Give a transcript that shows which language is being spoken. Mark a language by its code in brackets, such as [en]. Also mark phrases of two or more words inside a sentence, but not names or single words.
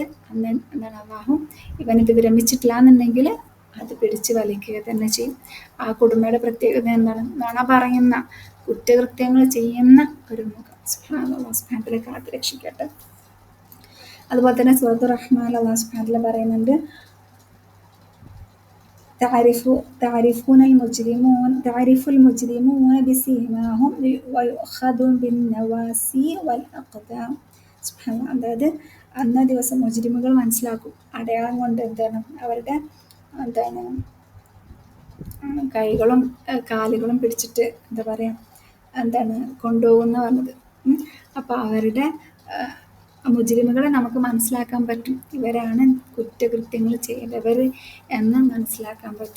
[ml] അന്ന് എന്താണ് അല്ലാഹു ഇവനിത് വിരമിച്ചിട്ടില്ല എന്നുണ്ടെങ്കിൽ അത് പിടിച്ച് വലിക്കുക തന്നെ ചെയ്യും. ആ കുടുംബയുടെ പ്രത്യേകത എന്താണ്? നുണ പറയുന്ന, കുറ്റകൃത്യങ്ങൾ ചെയ്യുന്ന ഒരു മുഖം. അല്ലാഹു [ar] سبحانه وتعالى [ml] കാത്ത് രക്ഷിക്കട്ടെ. അതുപോലെ തന്നെ സൂറത്തുർ റഹ്മാനിൽ അല്ലാഹു [ar] سبحانه وتعالى [ml] പറയുന്നുണ്ട്, [ar] تعرف المجرمون بسيماهم ويؤخذ بالنواسي والأقدام. [ml] അതായത് അന്നേ ദിവസം മുജ്രിമുകൾ മനസ്സിലാക്കും അടയാളം കൊണ്ട് എന്താണ് അവരുടെ എന്താണ് കൈകളും കാലുകളും പിടിച്ചിട്ട് എന്താ പറയുക, എന്താണ് കൊണ്ടുപോകുന്ന പറഞ്ഞത്. അപ്പോൾ അവരുടെ മുജ്രിമുകളെ നമുക്ക് മനസ്സിലാക്കാൻ പറ്റും, ഇവരാണ് കുറ്റകൃത്യങ്ങൾ ചെയ്തവർ എന്ന് മനസ്സിലാക്കാൻ പറ്റും.